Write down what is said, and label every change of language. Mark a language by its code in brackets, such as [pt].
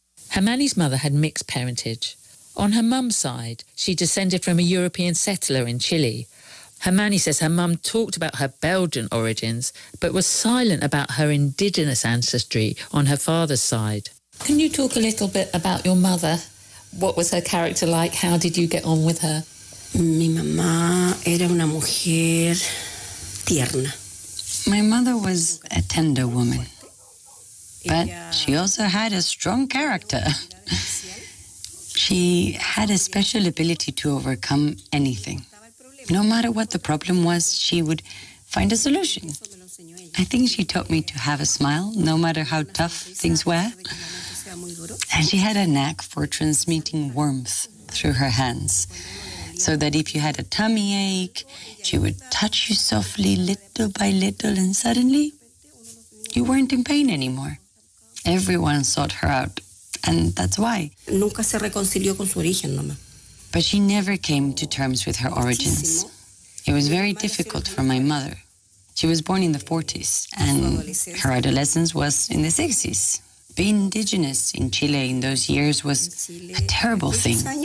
[en] Hermani's mother had mixed parentage. On her mum's side, she descended from a European settler in Chile. Hermani says her mum talked about her Belgian origins, but was silent about her indigenous ancestry on her father's side. Can you talk a little bit about your mother? What was her character like? How did you get on with her? [es] Mi mamá era una mujer tierna. [en] My mother was a tender woman, but she also had a strong character. She had a special ability to overcome anything. No matter what the problem was, she would find a solution. I think she taught me to have a smile, no matter how tough things were. And she had a knack for transmitting warmth through her hands. So that if you had a tummy ache, she would touch you softly, little by little, and suddenly you weren't in pain anymore. Everyone sought her out, and that's why. [es] Nunca se reconcilió con su origen, mamá. [en] But she never came to terms with her origins. It was very difficult for my mother. She was born in the 40s, and her adolescence was in the 60s. Being indigenous in Chile in those years was a terrible thing.